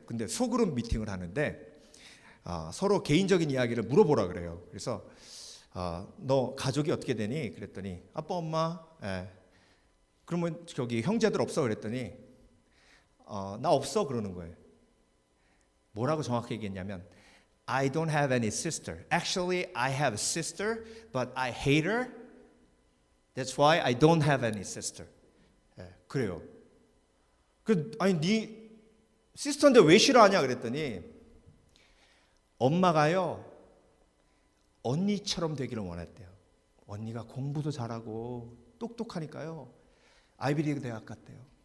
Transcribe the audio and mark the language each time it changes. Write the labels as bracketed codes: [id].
[ko] 근데 소그룹 미팅을 하는데 서로 개인적인 이야기를 물어보라 그래요. 그래서 너 가족이 어떻게 되니? 그랬더니 아빠 엄마. 그러면 저기 형제들 없어? 그랬더니 나 없어 그러는 거예요. 뭐라고 정확히 얘기했냐면 [en] I don't have any sister. Actually, I have a sister, but I hate her. That's why I don't have any sister. [ko] 그래요. 아니 네 시스터인데 왜 싫어하냐 그랬더니 엄마가요 언니처럼 되기를 원했대요. 언니가 공부도 잘하고 똑똑하니까요 아이비리그 대학 갔대요.